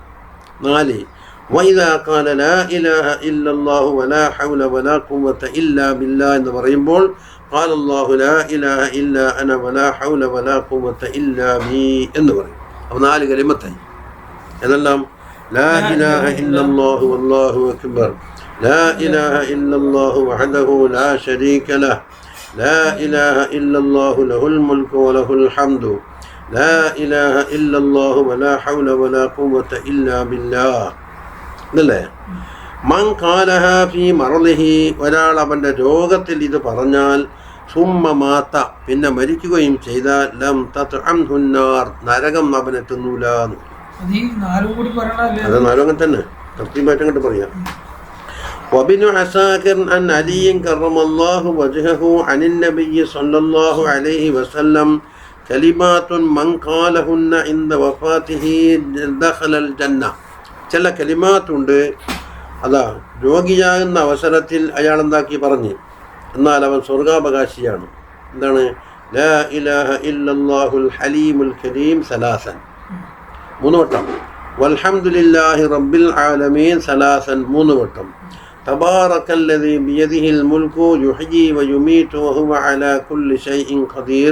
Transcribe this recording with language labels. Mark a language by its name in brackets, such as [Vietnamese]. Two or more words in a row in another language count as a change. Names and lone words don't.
[Arabic] 4 وإذا قال لا إله إلا الله ولا حول ولا قوة إلا بالله [Malayalam] എന്ന് പറയുമ്പോൾ [Arabic] قال الله لا إله إلا أنا ولا حول ولا قوة إلا بي [Malayalam] എന്ന് പറയും. അപ്പോൾ 4 കലിമത്തായി. എന്നെല്ലാം [Arabic] لا إله إلا الله والله أكبر لا إله إلا الله وحده لا شريك له, لا إله إلا الله له الملك وله الحمد لا إله إلا الله ولا حول ولا قوة إلا بالله. [Malayalam] ഇതല്ലേ [Arabic] من قالها في مرضه, [Malayalam] ഒരാൾ അവൻ്റെ രോഗത്തിൽ ഇത് പറഞ്ഞാൽ [Arabic] ثم مات [Malayalam] പിന്നെ മരിക്കുകയും ചെയ്താൽ [Arabic] لم تطعمه النار [Malayalam] നരകം അവനെ തിന്നൂല. അത് നാലും അങ്ങനെ തന്നെ കൃത്യമായിട്ട് അങ്ങോട്ട് പറയാം. [Arabic] وابن عساكر عن علي كرم الله وجهه عن النبي صلى الله عليه وسلم كلمات من قالهن عند وفاته دخل الجنة. [Malayalam] ചില കലിമാത്തുണ്ട്, അതാ രോഗിയാകുന്ന അവസരത്തിൽ അയാൾ എന്താക്കി പറഞ്ഞ് എന്നാൽ അവൻ സ്വർഗാവകാശിയാണ്. എന്താണ്? [Arabic] لا إله إلا الله الحليم الكريم ثلاثا 3 വട്ടം, والحمد لله رب العالمين ثلاثا 3 വട്ടം, تبارك الذي بيده الملك يحيي ويميت وهو على كل شيء قدير.